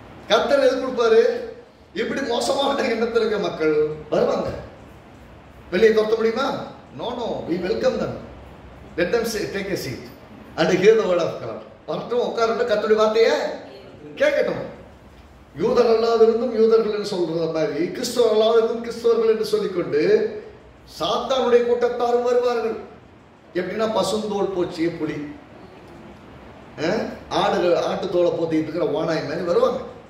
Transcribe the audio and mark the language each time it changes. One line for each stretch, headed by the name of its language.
Tamil: கர்த்தர் எது கொடுப்பாரு? இப்படி மோசமான எண்ணத்தில் இருக்க மக்கள் வருவாங்க. வெளியே துரத்த முடியுமா?
English: No no, we welcome them. Let them take a seat and hear the word of God.
Tamil: வரட்டும், உட்கார்ந்து கர்த்தருடைய வார்த்தையை கேட்கட்டும். யூதர் அல்லாதிருந்தும் யூதர்கள் என்று சொல்ற மாதிரி கிறிஸ்துவர் அல்லாதிருந்தும் கிறிஸ்துவர்கள் என்று சொல்லிக்கொண்டு சாத்தானுடைய கூட்டத்தாரும் வருவார்கள். எப்படின்னா பசுந்தோல் போச்சிய புலி, ஆட்டுத்தோலை போத்திட்டு இருக்கிற ஓனாய் மாதிரி வருவாங்க.